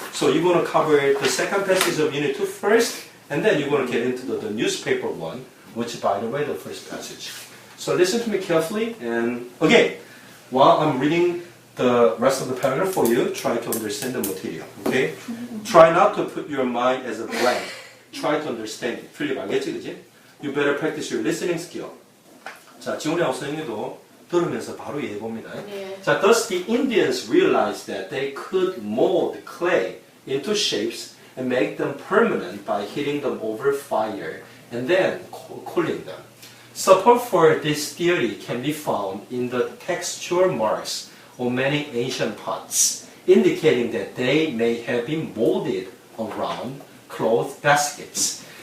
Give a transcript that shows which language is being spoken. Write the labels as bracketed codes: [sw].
[en] So you're going to cover the second passage of Unit 2 first, and then you're going to get into the newspaper one, which, by the way, the first passage. So listen to me carefully, and again, while I'm reading the rest of the paragraph for you, try to understand the material, okay? Try not to put your mind as a blank. Try to understand it. [ko] 틀리 말겠지, 그지? [en] You better practice your listening skill. [ko] 자, 지훈이하고 선생님도 들으면서 바로 이해해봅니다. 네. 자, [en] thus the Indians realized that they could mold clay into shapes and make them permanent by heating them over fire and then cooling them. Support for this theory can be found in the texture marks on many ancient pots, indicating that they may have been molded around cloth baskets.